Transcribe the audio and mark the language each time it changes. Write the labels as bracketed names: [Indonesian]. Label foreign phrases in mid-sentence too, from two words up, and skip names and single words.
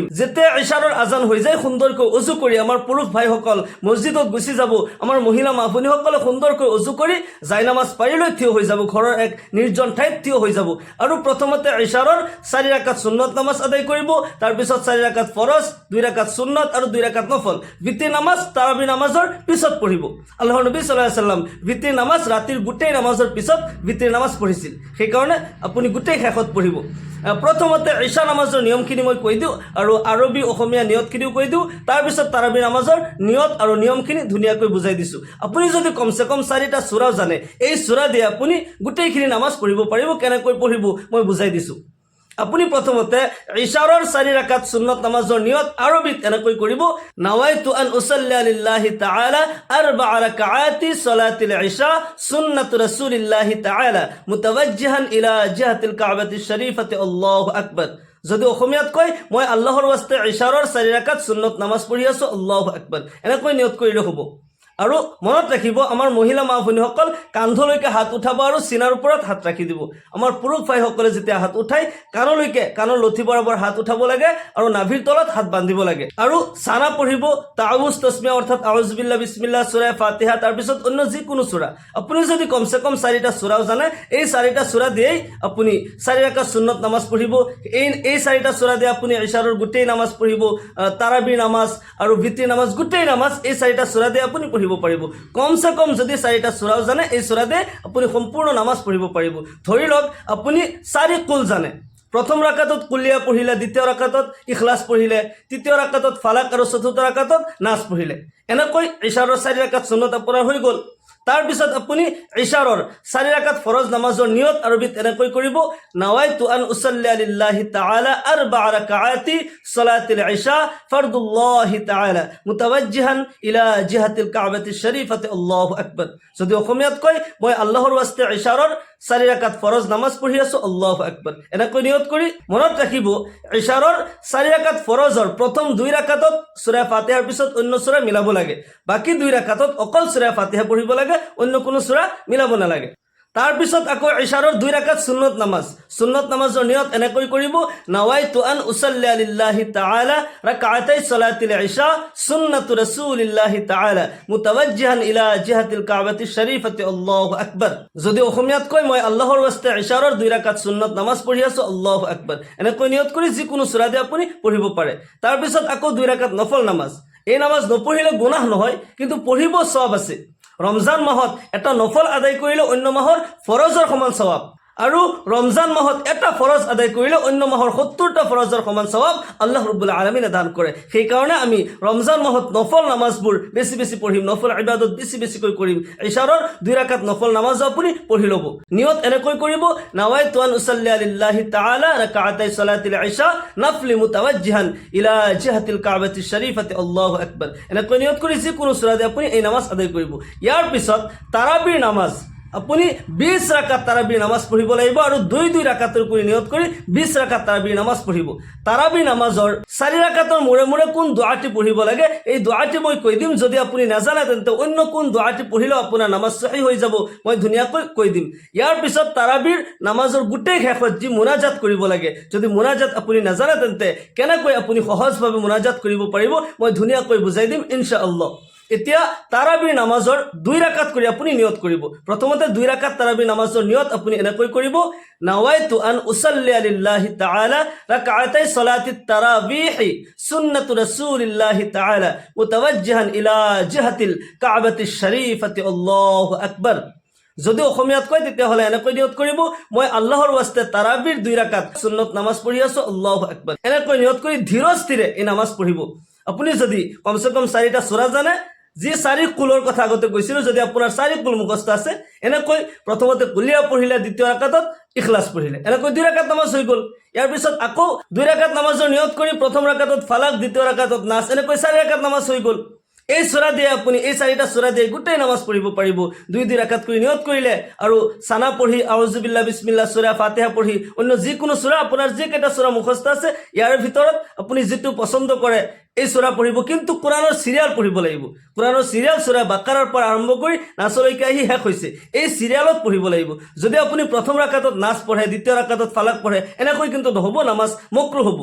[Assamese] যেতিয়া ইশাৰৰ আজান হৈ যায় সুন্দৰকৈ অজু কৰি আমাৰ পুৰুষ ভাইসকল মছজিদত গুচি যাব, আমাৰ মহিলা মা ভনীসকলে সুন্দৰকৈ অজু কৰি জাই নামাজ পাৰি লৈ থিয় হৈ যাব, ঘৰৰ এক নিৰ্জন ঠাইত থিয় হৈ যাব আৰু প্ৰথমতে ইশাৰৰ 4 ৰাকাত সুন্নত নামাজ আদায় কৰিব। তাৰপিছত 4 ৰাকাত ফৰজ, 2 ৰাকাত সুন্নত আৰু 2 ৰাকাত নফল। বিত্ৰি নামাজ তাৰাবি নামাজৰ পিছত পঢ়িব। আল্লাহৰ নবী সাল্লাল্লাহু আলাইহি ওয়াসাল্লাম বিত্ৰি নামাজ ৰাতিৰ গোটেই নামাজৰ পিছত বিত্ৰি নামাজ পঢ়িছিল। সেইকাৰণে আপুনি গোটেই শেষত পঢ়িব। প্ৰথমতে ঈশা নামাজৰ নিয়মখিনি মই কৈ দিওঁ আৰু আৰবী অসমীয়া নিয়তখিনিও কৈ দিওঁ। তাৰপিছত তাৰাবি নামাজৰ নিয়ত আৰু নিয়মখিনি ধুনীয়াকৈ বুজাই দিছোঁ। আপুনি যদি কমসে কম 4টা সূৰাও জানে, এই সূৰা দিয়ে আপুনি গোটেইখিনি নামাজ পঢ়িব পাৰিব। কেনেকৈ পঢ়িব মই বুজাই দিছোঁ। আপুনি প্ৰথমতে ইশাৰৰ 4 ৰাকাত সুন্নত নামাজৰ নিয়ত আৰবীত এনেকৈ কৰিব, [Arabic] نويت أن أصلي لله تعالى 4 ركعات صلاة العشاء سنة رسول الله تعالى متوجها إلى جهة الكعبة الشريفة الله أكبر. [Assamese] যদি অসমীয়াত কয় মই আল্লাহৰ ওয়াস্তে ইশাৰৰ 4 ৰাকাত সুন্নত নামাজ পঢ়ি আছো, [Arabic] الله أكبر, [Assamese] এনেকৈ নিয়ত কৰিলে হ'ব। আৰু মনত ৰাখিব, আমাৰ মহিলা মা ভনীসকল কান্ধলৈকে হাত উঠাব আৰু চিনাৰ ওপৰত হাত ৰাখি দিব। আমাৰ পুৰুষ ভাইসকলে যেতিয়া হাত উঠাই কাণলৈকে, কাণৰ লঠি বৰাবৰ হাত উঠাব লাগে আৰু নাভিৰ তলত হাত বান্ধিব লাগে। আৰু চানা পঢ়িব, তাউজ তসমিয়া অৰ্থাৎ [Arabic] أعوذ بالله، بسم الله, [Assamese] সূৰা ফাতিহা, তাৰপিছত অন্য যিকোনো সূৰা। আপুনি যদি কমসে কম 4টা সূৰাও জানে, এই 4টা সূৰা দিয়েই আপুনি 4 ৰাকাত সুন্নত নামাজ পঢ়িব। এই 4টা সূৰা দিয়ে আপুনি ইশাৰৰ গোটেই নামাজ পঢ়িব, তাৰাবি নামাজ আৰু বিত্ৰি নামাজ, গোটেই নামাজ এই 4টা সূৰা দিয়ে আপুনি পঢ়িব পাৰিব। কমসে কম যদি 4টা সূৰাও জানে, এই সূৰা দিয়ে আপুনি সম্পূৰ্ণ নামাজ পঢ়িব পাৰিব। ধৰি লওক আপুনি 4 কুল জানে, প্ৰথম ৰাকাতত কুলিয়া পঢ়িলে, দ্বিতীয় ৰাকাতত ইখলাছ পঢ়িলে, তৃতীয় ৰাকাতত ফালাক আৰু চতুৰ্থ ৰাকাতত নাচ পঢ়িলে। এনেকৈ ইশাৰৰ 4 ৰাকাত সুন্নত আপোনাৰ হৈ গ'ল। তাৰপিছত আপুনি ইশাৰৰ 4 ৰাকাত ফৰজ নামাজৰ নিয়ত আৰবীত এনেকৈ কৰিব, [Arabic] نويت أن أصلي لله تعالى 4 ركعات صلاة العشاء فرض الله تعالى متوجها إلى جهة الكعبة الشريفة الله أكبر. [Assamese] যদি অসমীয়াত কয় মই আল্লাহৰ ওয়াস্তে ইশাৰৰ 4 ৰাকাত ফৰজ নামাজ পঢ়ি আছো, [Arabic] الله أكبر, [Assamese] এনেকৈ নিয়ত কৰি মনত ৰাখিব ইশাৰৰ 4 ৰাকাত ফৰজৰ প্ৰথম 2 ৰাকাতত সূৰা ফাতিহাৰ পিছত অন্য সূৰা মিলাব লাগে, বাকি 2 ৰাকাতত অকল সূৰা ফাতিহা পঢ়িব লাগে, অন্য কোনো সূৰা মিলাব নালাগে। তাৰপিছত আকৌ ইশাৰৰ 2 ৰাকাত সুন্নত নামাজ, সুন্নত নামাজৰ নিয়ত এনেকৈ কৰিব, [Arabic] نويت أن أصلي لله تعالى ركعتي صلاة العشاء سنة رسول الله تعالى متوجها إلى جهة الكعبة الشريفة الله أكبر. [Assamese] যদি অসমীয়াত কয় মই আল্লাহৰ ওয়াস্তে ইশাৰৰ 2 ৰাকাত সুন্নত নামাজ পঢ়ি আছো, [Arabic] الله أكبر, [Assamese] এনেকৈ নিয়ত কৰি যিকোনো সূৰা দিয়ে আপুনি পঢ়িব পাৰে। তাৰপিছত আকৌ 2 ৰাকাত নফল নামাজ। এই নামাজ নপঢ়িলে গুনাহ নহয়, কিন্তু পঢ়িব সওয়াব আছে। ৰমজান মাহত এটা নফল আদায় কৰিলে অন্য মাহৰ ফৰজৰ সমান সওয়াব। আৰু ৰমজান মাহত এটা ফৰজ আদায় কৰিলে অন্য মাহৰ 70টা ফৰজৰ সমান সওয়াব আল্লাহ ৰাব্বুল আলামিনে দান কৰে। সেইকাৰণে আমি ৰমজান মাহত নফল নামাজবোৰ বেছি বেছি পঢ়িম, নফল ইবাদত বেছি বেছিকৈ কৰিম। ইশাৰৰ 2 ৰাকাত নফল নামাজ আপুনি পঢ়ি ল'ব। নিয়ত এনেকৈ কৰিব, [Arabic] نويت أن أصلي لله تعالى ركعتي صلاة العشاء النفل متوجها إلى جهة الكعبة الشريفة الله أكبر. [Assamese] এনেকৈ নিয়ত কৰি যিকোনো সূৰা দি আপুনি এই নামাজ আদায় কৰিব। ইয়াৰ পিছত তাৰাবিৰ নামাজ আপুনি 20 রাকাত তারাবির নামাজ পঢ়িব লাগিব আৰু 2 রাকাতৰ কৰি নিয়ত কৰি 20 রাকাত তারাবিৰ নামাজ পঢ়িব। তারাবিৰ নামাজৰ 4 রাকাতৰ মূৰে মূৰে কোন দোৱাটি পঢ়িব লাগে এই দোৱাটি মই কৈ দিম। যদি আপুনি নাজানে তেন্তে অন্য কোন দোৱাটি পঢ়িলেও আপোনাৰ নামাজ সহি হৈ যাব, মই ধুনীয়াকৈ কৈ দিম। ইয়াৰ পিছত তারাবিৰ নামাজৰ গোটেই শেষত যি মুনাজাত কৰিব লাগে, যদি মুনাজাত আপুনি নাজানে তেন্তে কেনেকৈ আপুনি সহজভাৱে মুনাজাত কৰিব পাৰিব মই ধুনীয়াকৈ বুজাই দিম ইনশাআল্লাহ। এতিয়া তারাবিৰ নামাজৰ 2 রাকাত কৰি আপুনি নিয়ত কৰিব। প্ৰথমতে 2 রাকাত তারাবিৰ নামাজৰ নিয়ত আপুনি এনেকৈ কৰিব, [Arabic] نويت أن أصلي لله تعالى ركعتي صلاة التراويح سنة رسول الله تعالى متوجها إلى جهة الكعبة الشريفة الله أكبر. [Assamese] যদি অসমীয়াত কয় তেতিয়াহ'লে এনেকৈ নিয়ত কৰিব, মই আল্লাহৰ ওয়াস্তে তারাবিৰ 2 রাকাত সুন্নত নামাজ পঢ়ি আছো, [Arabic] الله أكبر. [Assamese] এনেকৈ নিয়ত কৰি ধীৰ স্থিৰে এই নামাজ পঢ়িব। আপুনি যদি কমসে কম 4টা সূৰা জানে, যি 4 কুলৰ কথা আগতে কৈছিলোঁ, যদি আপোনাৰ 4 কুল মুখস্থ আছে, এনেকৈ প্ৰথমতে কুলিয়া পঢ়িলে, দ্বিতীয় ৰাকাতত ইখলাছ পঢ়িলে, এনেকৈ 2 রাকাত নামাজ হৈ গ'ল। ইয়াৰ পিছত আকৌ 2 রাকাত নামাজৰ নিয়ত কৰি প্ৰথম ৰাকাতত ফালাক, দ্বিতীয় ৰাকাতত নাস, এনেকৈ 4 রাকাত নামাজ হৈ গ'ল। এই সূৰা দিয়ে আপুনি এই 4টা সূৰা দিয়ে গোটেই নামাজ পঢ়িব পাৰিব। 2 রাকাত কৰি নিয়ত কৰিলে আৰু সানা পঢ়ি [Arabic] أعوذ بالله بسم الله [Assamese] সূৰা ফাতিহা পঢ়ি অন্য যিকোনো সূৰা আপোনাৰ যিকেইটা সূৰা মুখস্থ আছে ইয়াৰ ভিতৰত আপুনি যিটো পছন্দ কৰে এই সূৰা পঢ়িব। কিন্তু কোরআনৰ সিরিয়াল পঢ়িব লাগিব। কোরআনৰ সিরিয়াল সূৰা বাকাৰাৰ পৰা আৰম্ভ কৰি নাছলৈকে আহি শেষ হৈছে, এই সিরিয়ালত পঢ়িব লাগিব। যদি আপুনি প্ৰথম ৰাকাতত নাচ পঢ়ে, দ্বিতীয় ৰাকাতত ফালাক পঢ়ে, এনেকৈ কিন্তু নহ'ব, নামাজ মকৰুহ হ'ব।